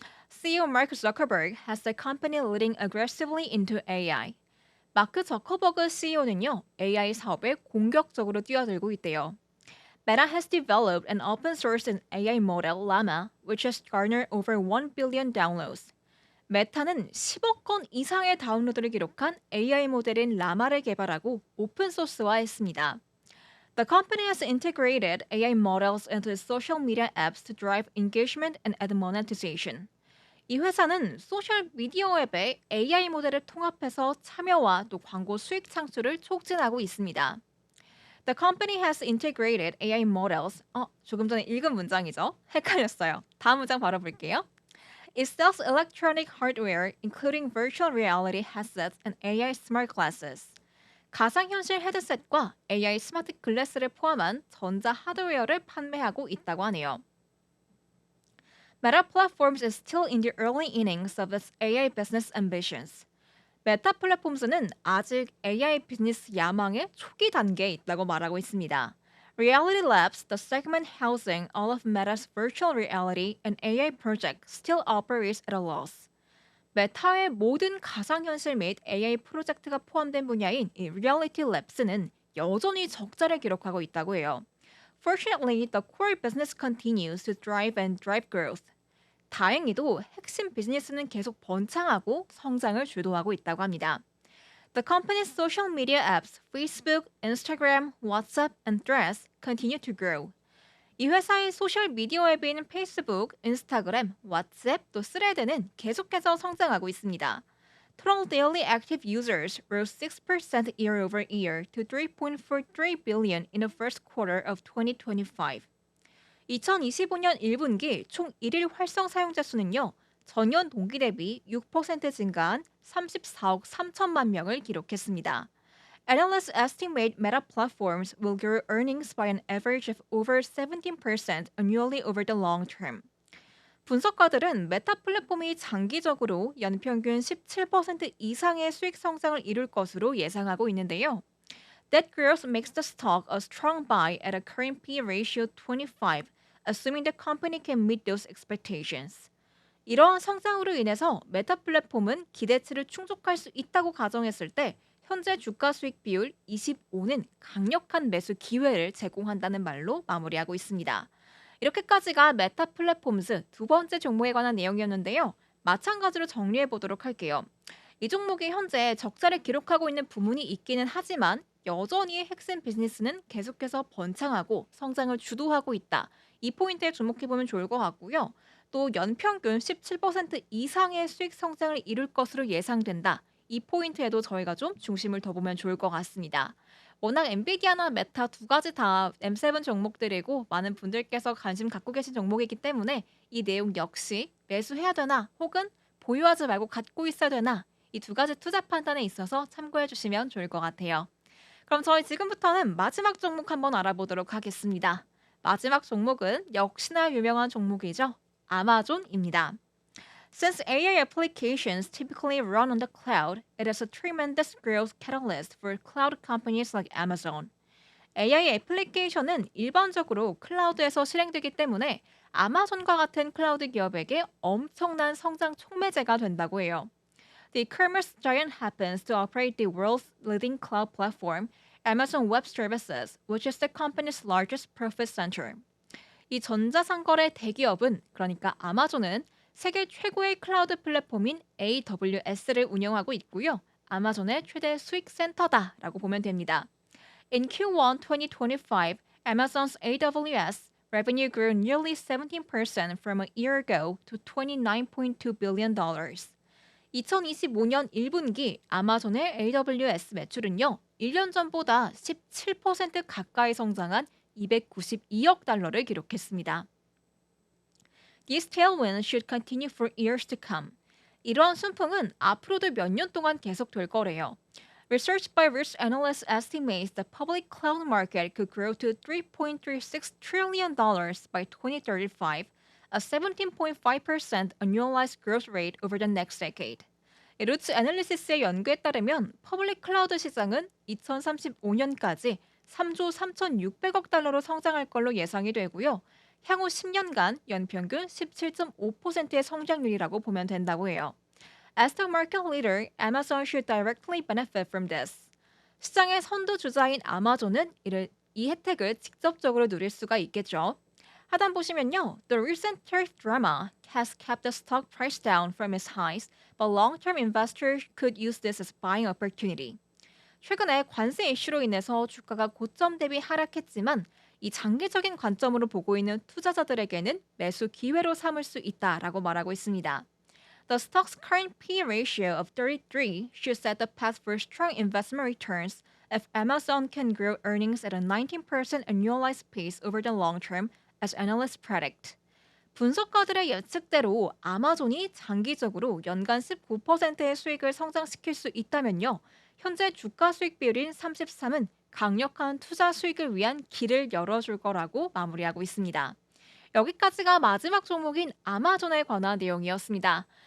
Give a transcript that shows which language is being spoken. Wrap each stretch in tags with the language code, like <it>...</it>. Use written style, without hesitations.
<en>CEO Mark Zuckerberg has the company leading aggressively into AI.</en> <ko>마크 저커버그 CEO는요, AI 사업에 공격적으로 뛰어들고 있대요.</ko> <en>Meta has developed an open source AI model Llama, which has garnered over 1 billion downloads.</en> <ko>메타는 10억 건 이상의 다운로드를 기록한 AI 모델인 라마를 개발하고 오픈소스화했습니다.</ko> <en>The company has integrated AI models into its social media apps to drive engagement and ad monetization.</en> <ko>이 회사는 소셜 미디어 앱에 AI 모델을 통합해서 참여와 또 광고 수익 창출을 촉진하고 있습니다.</ko> <en>The company has integrated AI models.</en> <ko>조금 전에 읽은 문장이죠. 헷갈렸어요. 다음 문장 바로 볼게요.</ko> <en>It sells electronic hardware, including virtual reality headsets and AI smart glasses.</en> <ko>가상현실 헤드셋과 AI 스마트 글래스를 포함한 전자 하드웨어를 판매하고 있다고 하네요.</ko> <en>Meta Platforms is still in the early innings of its AI business ambitions.</en> <ko>메타 플랫폼스는 아직 AI 비즈니스 야망의 초기 단계에 있다고 말하고 있습니다.</ko> <en>Reality Labs, the segment housing all of Meta's virtual reality and AI projects, still operates at a loss.</en> <ko>메타의 모든 가상현실 및 AI 프로젝트가 포함된 분야인 이 Reality Labs는 여전히 적자를 기록하고 있다고 해요.</ko> <en>Fortunately, the core business continues to drive growth.</en> <ko>다행히도 핵심 비즈니스는 계속 번창하고 성장을 주도하고 있다고 합니다.</ko> <en>The company's social media apps, Facebook, Instagram, WhatsApp, and Threads continue to grow.</en> <ko>이 회사의 소셜 미디어 앱인 페이스북, 인스타그램, 왓츠앱, 또 스레드는 계속해서 성장하고 있습니다.</ko> <en>Total daily active users rose 6% year over year to 3.43 billion in the first quarter of 2025.</en> <ko>2025년 1분기 총 1일 활성 사용자 수는요. 전년 동기 대비 6% 증가한 34억 3천만 명을 기록했습니다.</ko> <en>Analysts estimate Meta Platforms will grow earnings by an average of over 17% annually over the long term.</en> <ko>분석가들은 메타 플랫폼이 장기적으로 연평균 17% 이상의 수익 성장을 이룰 것으로 예상하고 있는데요.</ko> <en>That growth makes the stock a strong buy at a current P ratio 25, assuming the company can meet those expectations.</en> <ko>이러한 성장으로 인해서 메타 플랫폼은 기대치를 충족할 수 있다고 가정했을 때 현재 주가 수익 비율 25는 강력한 매수 기회를 제공한다는 말로 마무리하고 있습니다. 이렇게까지가 메타 플랫폼스 두 번째 종목에 관한 내용이었는데요. 마찬가지로 정리해 보도록 할게요. 이 종목이 현재 적자를 기록하고 있는 부문이 있기는 하지만 여전히 핵심 비즈니스는 계속해서 번창하고 성장을 주도하고 있다. 이 포인트에 주목해 보면 좋을 것 같고요. 또 연평균 17% 이상의 수익 성장을 이룰 것으로 예상된다. 이 포인트에도 저희가 좀 중심을 더 보면 좋을 것 같습니다. 워낙 엔비디아나 메타 두 가지 다 M7 종목들이고 많은 분들께서 관심 갖고 계신 종목이기 때문에 이 내용 역시 매수해야 되나 혹은 보유하지 말고 갖고 있어야 되나 이 두 가지 투자 판단에 있어서 참고해 주시면 좋을 것 같아요. 그럼 저희 지금부터는 마지막 종목 한번 알아보도록 하겠습니다. 마지막 종목은 역시나 유명한 종목이죠. 아마존입니다.</ko> <en>Since AI applications typically run on the cloud, it is a tremendous growth catalyst for cloud companies like Amazon.</en> <ko>AI 애플리케이션은 일반적으로 클라우드에서 실행되기 때문에 아마존과 같은 클라우드 기업에게 엄청난 성장 촉매제가 된다고 해요.</ko> <en>The e-commerce giant happens to operate the world's leading cloud platform, Amazon Web Services, which is the company's largest profit center.</en> <ko>이 전자상거래 대기업은 그러니까 아마존은 세계 최고의 클라우드 플랫폼인 AWS를 운영하고 있고요. 아마존의 최대 수익 센터다라고 보면 됩니다.</ko> <en>In Q1 2025, Amazon's AWS revenue grew nearly 17% from a year ago to $29.2 billion.</en> <ko>2025년 1분기 아마존의 AWS 매출은요, 1년 전보다 17% 가까이 성장한 292억 달러를 기록했습니다.</ko> <en>These tailwinds should continue for years to come.</en> <ko>이러한 순풍은 앞으로도 몇 년 동안 계속될 거래요.</ko> <en>Research by Risk Analysts estimates the public cloud market could grow to $3.36 trillion by 2035, a 17.5% annualized growth rate over the next decade.</en> <ko>루츠 애널리시스의 연구에 따르면 퍼블릭 클라우드 시장은 2035년까지 3조 3,600억 달러로 성장할 걸로 예상이 되고요. 향후 10년간 연평균 17.5%의 성장률이라고 보면 된다고 해요.</ko> <en>As the market leader, Amazon should directly benefit from this.</en> <ko>시장의 선두주자인 아마존은 이 혜택을 직접적으로 누릴 수가 있겠죠. 하단 보시면요.</ko> <en>The recent tariff drama has kept the stock price down from its highs, but long-term investors could use this as buying opportunity.</en> <ko>최근에 관세 이슈로 인해서 주가가 고점 대비 하락했지만 이 장기적인 관점으로 보고 있는 투자자들에게는 매수 기회로 삼을 수 있다라고 말하고 있습니다.</ko> <en>The stock's current P/E ratio of 33 should set the path for strong investment returns if Amazon can grow earnings at a 19% annualized pace over the long term, as analysts predict.</en> <ko>분석가들의 예측대로 아마존이 장기적으로 연간 19%의 수익을 성장시킬 수 있다면요. 현재 주가 수익 비율인 33은 강력한 투자 수익을 위한 길을 열어줄 거라고 마무리하고 있습니다. 여기까지가 마지막 종목인 아마존에 관한 내용이었습니다.</ko>